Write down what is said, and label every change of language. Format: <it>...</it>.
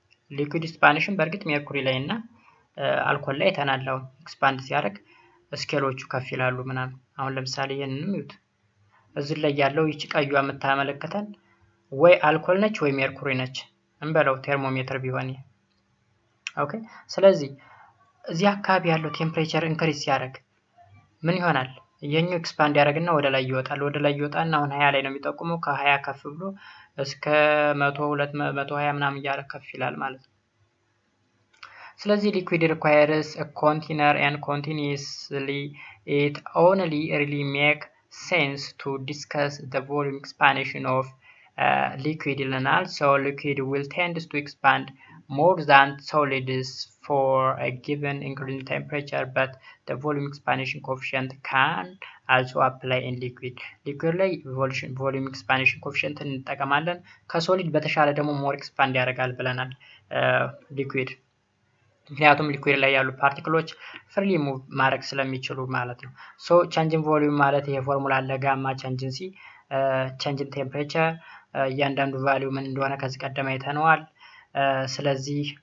<am>ሊኩዊድ ኤክስፓንሽን በእርግጥ ሜርኩሪ ላይ እና አልኮል ላይ አይተናል። አሁን ኤክስፓንድ ሲያደርግ ስኬሎቹ ከፍ ይላሉ ምናምን። አሁን ለምሳሌ ይሄንንም ይዩት። እዚህ ላይ ያለው ይቺ ቀዩ የምታመለክተን ወይ አልኮል ነች ወይ ሜርኩሪ ነች እንበለው ቴርሞሜትር ቢሆን። ኦኬ ስለዚህ እዚህ አካባቢ ያለው ቴምፕሬቸር ኢንክሪዝ ሲያደርግ ምን ይሆናል? የኛው ኤክስፓንድ ያደርግና ወደ ላይ ይወጣል። ወደ ላይ ይወጣና አሁን 20 ላይ ነው የሚጠቁመው። ከ20 ከፍ ብሎ እስከ 100 200 120 ምናምን እያለ ከፍ ይላል ማለት ነው።</am> <en>ስለዚህ liquid requires a container and continuously it only really make sense to discuss the volume expansion of liquid</en> <am>ይለናል።</am> <en>So liquid will tend to expand more than solids for a given increase in temperature, but the volume expansion coefficient can also apply in liquid.</en> <am>liquid ላይ volume expansion coefficient እንጠቀማለን። ከሶሊድ በተሻለ ደግሞ more expand ያደርጋል ብለናል liquid። ምክንያቱም ሊኩዊድ ላይ ያሉ ፓርቲክሎች ፍሪሊ ሙቭ ማድረግ ስለሚችሉ ማለት ነው። ሶ ቼንጅን ቮሊዩም ማለት ይሄ ፎርሙላ አለ። ጋማ ቼንጅን ሲ ቼንጅን ቴምፕሬቸር እያንዳንዱ ቫልዩ ምን እንደሆነ ከዚህ ቀደም አይተነዋል። ስለዚህ</am>